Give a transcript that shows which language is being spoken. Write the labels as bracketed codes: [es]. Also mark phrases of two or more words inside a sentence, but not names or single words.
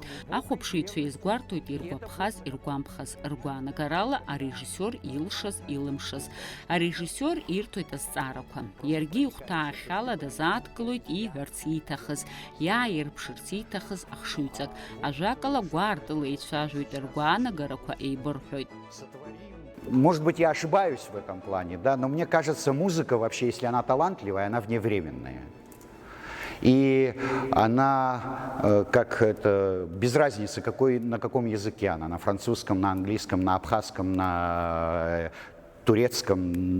[ab] Ахәаԥшыҩцәа иазгәарҭоит иргәаԥхаз, иргәамԥхаз ргәаанагарала арежиссиор илшаз, илымшаз. Арежиссиор ирҭоит азҵаарақәа. Иаргьы ихәҭаахьала дазааҭгылоит ииҳәарц ииҭахыз, иааирԥшырц ииҭахыз ахшыҩҵак. Ажәакала гәаартыла еицәажәоит, ргәаанагарақәа еибырҳәоит. [ru] Может быть, я ошибаюсь в этом плане, да, но мне кажется, музыка вообще, если она талантливая, она вневременная. И она, без разницы, на каком языке она, на французском, на английском, на абхазском, на турецком.